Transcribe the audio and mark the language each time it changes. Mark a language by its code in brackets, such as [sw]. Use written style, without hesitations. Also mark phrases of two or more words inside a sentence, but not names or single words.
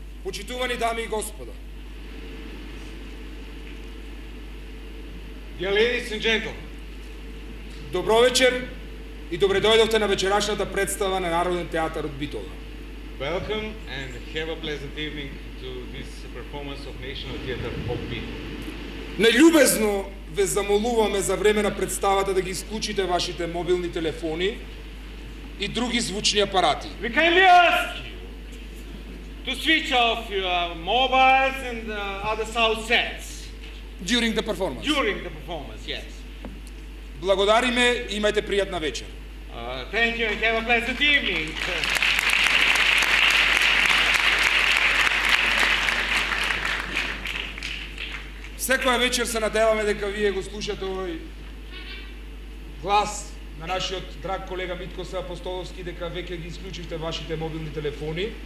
[mk] Почитувани дами и господа, [en] Dear ladies and gentlemen, [mk] добро вечер и добре дојдовте на вечерашната представа на Народен театар од Битола. [en] welcome and have a pleasant evening to this performance of National Theatre of Bitola. [mk] Нељубезно ве замолуваме за време на представата да ги исклучите вашите мобилни телефони и други звучни апарати. [en] We kindly ask you to switch off your mobiles and other sound sets During the performance. during the performance, yes. [mk] Благодариме и имајте пријатна вечер. [en] Thank you and have a pleasant evening. [mk] Секоја вечер се надеваме дека вие го слушате овој глас на нашиот драг колега Митко Апостоловски, дека веќе ги исклучивте вашите мобилни телефони.